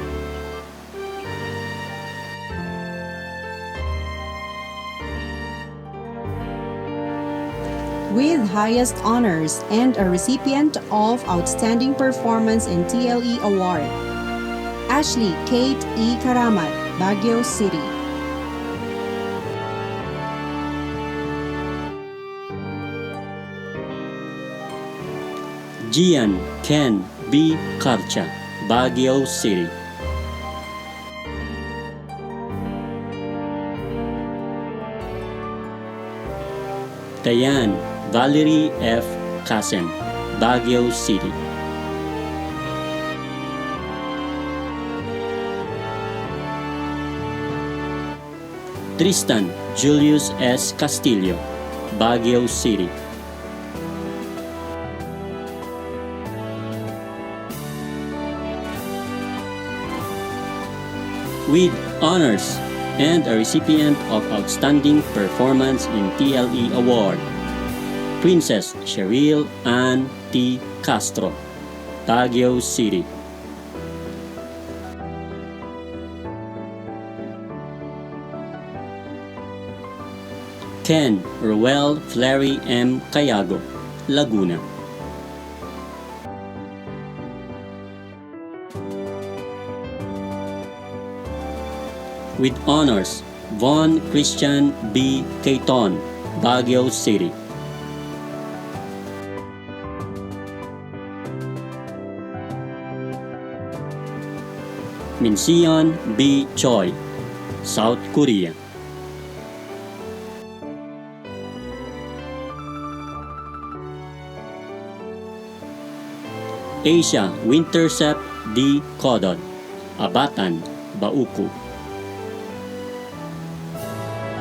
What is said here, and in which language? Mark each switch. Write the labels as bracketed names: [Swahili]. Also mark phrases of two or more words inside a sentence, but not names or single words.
[English] With highest honors and a recipient of Outstanding Performance in TLE Award, Ashley Kate E. Karamat, Baguio City. Gian Ken B. Karcha, Baguio City. Diane Valerie F. Kasen, Baguio City. Tristan Julius S. Castillo, Baguio City. With honors and a recipient of Outstanding Performance in TLE Award, Princess Cheryl Ann T. Castro, Baguio City. Ken Ruel Fleury M. Cayago, Laguna. With honors, Von Christian B. Caton, Baguio City. Minseon B. Choi, South Korea. Asia Wintercept D. Codon, Abatan, Bauku.